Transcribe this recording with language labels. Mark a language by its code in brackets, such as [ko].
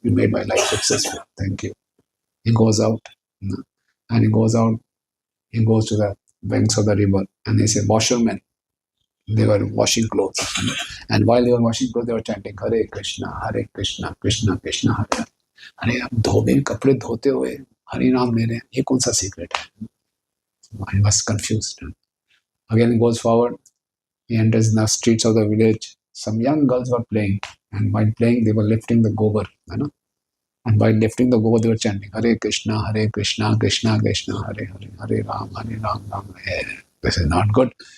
[en] You made my life successful. Thank you. He goes out. And he goes out. He goes to the banks of the river. And he said, washermen. They were washing clothes. And while they were washing clothes, they were chanting, Hare Krishna, Krishna Krishna, Hare Hare. [hi] अरे आप धोबे कपड़े धोते हुए हरि नाम ले रहे हैं, ये कौन सा सीक्रेट है? [en] I was confused. Again he goes forward. He enters the streets of the village. Some young girls were playing, and while playing they were lifting the gobar, you know. And by lifting the gobar they were chanting Hare Krishna, Krishna Krishna, Hare Hare, Hare Ram, Ram Hare. This is not good.